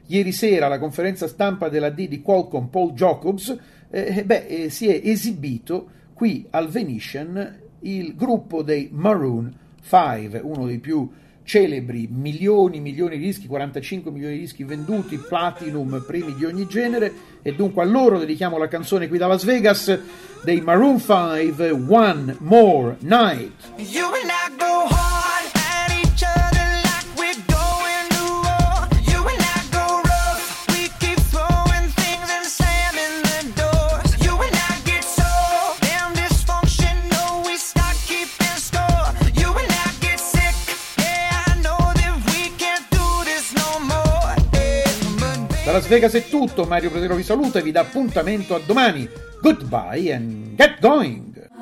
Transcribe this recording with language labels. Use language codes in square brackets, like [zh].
[it] ieri sera alla conferenza stampa della D di Qualcomm, Paul Jacobs, si è esibito qui al Venetian il gruppo dei Maroon 5, uno dei più celebri, milioni di dischi, 45 milioni di dischi venduti, platinum, primi di ogni genere, e dunque a loro dedichiamo la canzone qui da Las Vegas dei Maroon 5, One More Night. [en] You and I go hard at each other like we're going to war. You and I go rough, we keep throwing things and slamming the doors. You and I get so damn dysfunctional, we start keeping score. You and I get sick, yeah, I know that we can't do this no more. [it] Da Las Vegas è tutto, Mario Pratero vi saluta e vi dà appuntamento a domani. [en] Goodbye and get going!